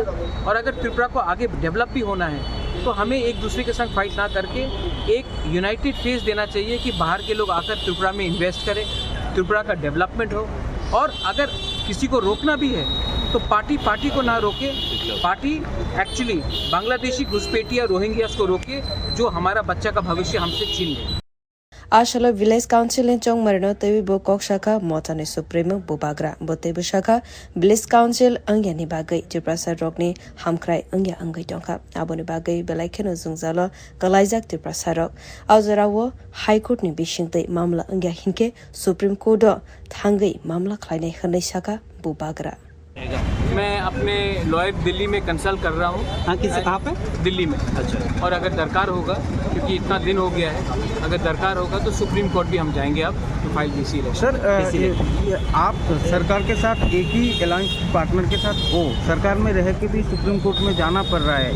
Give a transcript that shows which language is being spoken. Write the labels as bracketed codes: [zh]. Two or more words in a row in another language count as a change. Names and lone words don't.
[hi] और अगर त्रिपुरा को आगे डेवलप भी होना है तो हमें एक दूसरे के संग फाइट ना करके एक [en] united face [hi] देना चाहिए कि बाहर के लोग आकर त्रिपुरा में इन्वेस्ट करें, त्रिपुरा का डेवलपमेंट हो। और अगर किसी को रोकना भी है तो पार्टी को ना रोके, पार्टी एक्चुअली बांग्लादेशी घुसपैठिया रोहिंग्यास को रोके जो हमारा बच्चा का भविष्य हमसे छीन ले। [trp] Ashalo Village Council in Chong Marino Tevi Bokok Shaka Motane Supreme Bubagra Botebu Shaka Bliss Council Angyani Bagai Triprasa Rogni Hamkrai Angya Angai Donka Aboni Bagai Belakeno Zungzalo Galaisak Triprasa Rog Auzarawo High Court ni Bishinte Mamla Angya Hinke Supreme Court Tangai Mamla Kleine Hane Shaka Bubagra [hi] मैं अपने लॉयर दिल्ली में कंसल्ट कर रहा हूँ। हाँ, किससे कहाँ पे? दिल्ली में। अच्छा। और अगर दरकार होगा, क्योंकि इतना दिन हो गया है, अगर दरकार होगा तो सुप्रीम कोर्ट भी हम जाएंगे अब तो फाइल बीसी है। सर आप सरकार के साथ एक ही अलायंस पार्टनर के साथ हो, सरकार में रह के भी सुप्रीम कोर्ट में जाना पड़ रहा है।